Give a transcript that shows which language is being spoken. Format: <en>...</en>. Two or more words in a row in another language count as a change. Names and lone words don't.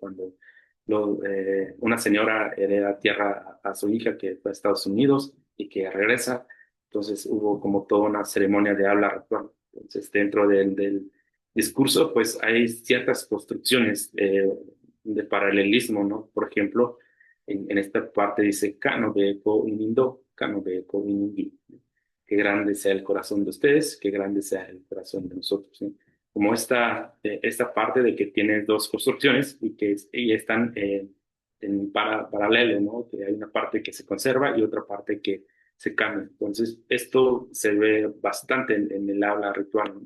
<es>Cuando una señora hereda tierra a su hija que fue a Estados Unidos y que regresa, entonces hubo como toda una ceremonia de habla ritual. Entonces, dentro del discurso, pues hay ciertas construcciones de paralelismo, ¿no? Por ejemplo, en esta parte dice,</es> <mix>Kano be ko inindo, Kano be ko inindi.</mix> <es>Qué grande sea el corazón de ustedes, qué grande sea el corazón de nosotros, ¿sí? Como esta parte de que tiene dos construcciones y están paralelo, ¿no? Que hay una parte que se conserva y otra parte que se cambia. Entonces, esto se ve bastante en el habla ritual, ¿no?</es>